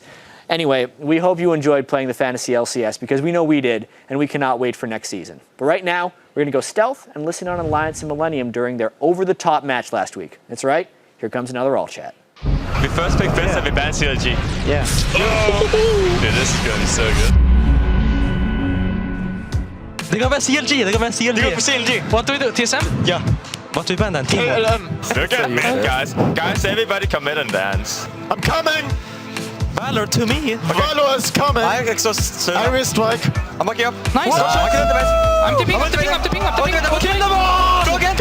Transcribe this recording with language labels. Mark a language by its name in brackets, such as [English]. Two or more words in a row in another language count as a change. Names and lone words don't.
[English] Anyway, we hope you enjoyed playing the Fantasy LCS because we know we did, and we cannot wait for next season. But right now, we're going to go stealth and listen on Alliance and Millennium during their over-the-top match last week. That's right. Here comes another all chat. We first picked Fist and we banned CLG. Yeah. Oh! Dude, this is going to be so good. [Norwegian] Det går med CLG, det går med CLG. Det går på CLG. [English] What do we do? TSM? Yeah. What do we ban then? Look at me, guys. Guys, everybody commit and dance. I'm coming! Valor to me. Valor is coming! I exhaust. I will strike. I'm walking up. Nice. I'm tipping. Kill them all! Go again!